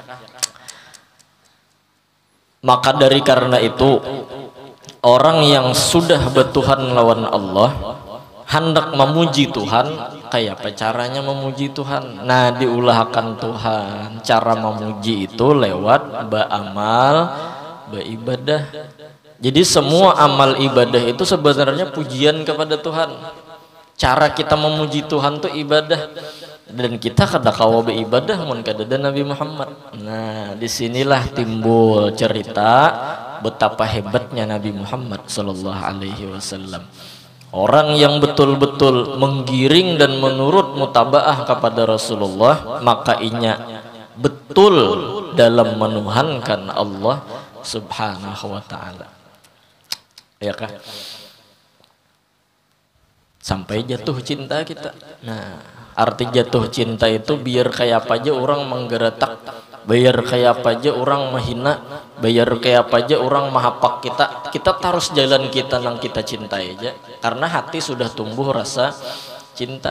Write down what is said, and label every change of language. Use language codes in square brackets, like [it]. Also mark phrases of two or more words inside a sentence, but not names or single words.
[id] Maka dari karena itu, orang yang sudah bertuhan lawan Allah hendak memuji Tuhan, kayak apa caranya memuji Tuhan? Nah, diulahkan Tuhan. Cara memuji itu lewat beramal, beribadah. Jadi semua amal ibadah itu sebenarnya pujian kepada Tuhan. Cara kita memuji Tuhan itu ibadah. [bjn] Dan kita kada kawa beribadah mun kada ada Nabi Muhammad. [id] Nah, disinilah timbul cerita betapa hebatnya Nabi Muhammad [ar] صلى الله عليه وسلم. [id] Orang yang betul-betul menggiring dan menurut mutabaah kepada Rasulullah, maka inya betul dalam menuhankan Allah [ar] سبحانه وتعالى. [id] Ya kah? Sampai jatuh cinta kita. Nah, arti jatuh cinta itu biar kayak apa aja orang menggeretak, biar kayak apa aja orang menghina, biar kayak apa aja orang mahapak kita harus jalan kita nang kita cintai aja, karena hati sudah tumbuh rasa cinta.